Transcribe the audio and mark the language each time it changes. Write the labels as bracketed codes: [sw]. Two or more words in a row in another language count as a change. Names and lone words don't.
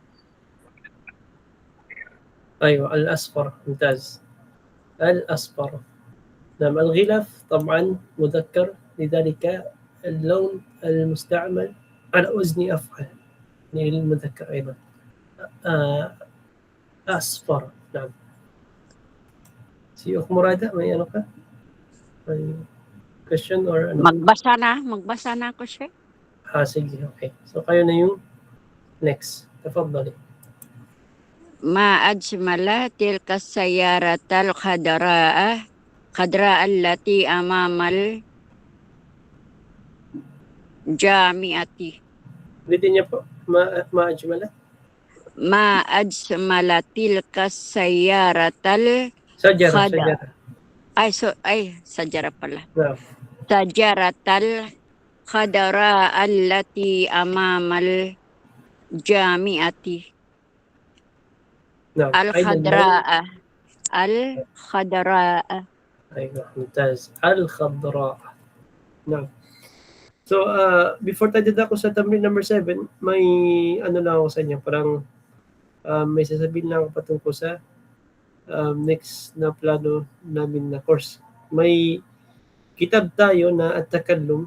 [ar] أيوة الأصفر. ممتاز. الأصفر. نعم. الغلاف طبعا مذكر لذلك اللون المستعمل على وزن أفعل يعني للمذكر أيضا. أصفر. نعم. [tl] Si Ukhmur ada, may ano ka? May [en] question or [tl] ano? Magbasa na ako, Sheikh. Sige, okay. So kayo na yung next. Tafadhali. [ar] ما أجمل تلك السيارة الخضراء التي أمام الجامعة. [tl] Ulitin niya po. [ar] Ma-ajmala? ما أجمل تلك السيارة Sajara. [tl] سجارة pala. No. [ar] سجارة الخضراء التي أمام الجامعة. [tl] No. [ar] الخضراء. أيوة ممتاز. الخضراء. [tl] No. So, before tayo dito ako sa thumbnail number 7, may ano lang ako sa inyo. Parang may sasabihin lang ako patungkol sa next na plano namin na course. May kitab tayo na At-Takallum.